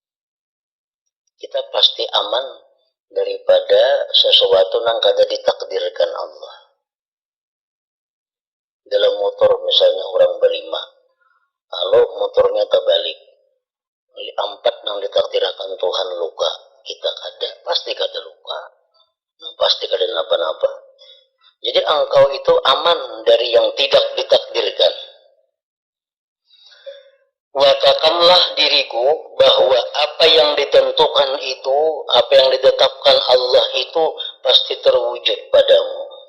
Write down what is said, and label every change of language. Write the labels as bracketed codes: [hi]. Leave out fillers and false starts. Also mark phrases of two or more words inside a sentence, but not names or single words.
[bjn] Kita pasti aman daripada sesuatu yang kada ditakdirkan Allah. Dalam motor misalnya orang berlima, lalu motornya terbalik, empat yang ditakdirkan Tuhan luka, kita kada, pasti kada luka, pasti kada napa-napa. [id] Jadi engkau itu aman dari yang tidak ditakdirkan. Nyatakanlah diriku bahwa apa yang ditentukan itu, apa yang ditetapkan Allah itu pasti terwujud padamu.